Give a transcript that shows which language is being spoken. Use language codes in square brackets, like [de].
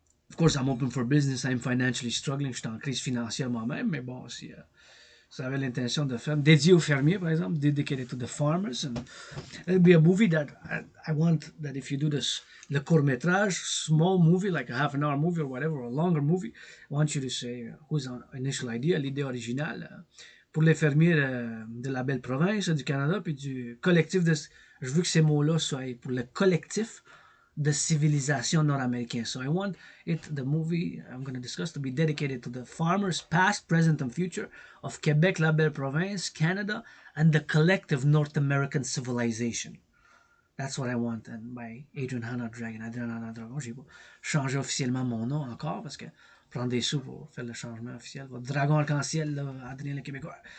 [en] of course, I'm open for business, I'm financially struggling, [fr] je suis en crise financière moi-même, mais bon, si ça avait l'intention de faire, dédié aux fermiers, par exemple, [en] dedicated to the farmers, and it'll be a movie that I want that if you do this, le court-métrage, small movie, like a half an hour movie or whatever, or a longer movie, I want you to say whose initial idea, [fr] l'idée originale, pour les fermiers de la belle province du Canada, puis du collectif de... Je veux que ces mots-là soient pour le collectif de civilisation nord-américaine. [en] So I want the movie I'm going to discuss to be dedicated to the farmers past, present, and future of Quebec, la belle province, Canada, and the collective North American civilization. That's what I want. And by Adrian Hanna Dragon. Adrian Hanna Dragon. [fr] J'ai pas changé officiellement mon nom encore parce que prendre des sous pour faire le changement officiel. Votre dragon arc-en-ciel, Adrien le Québécois.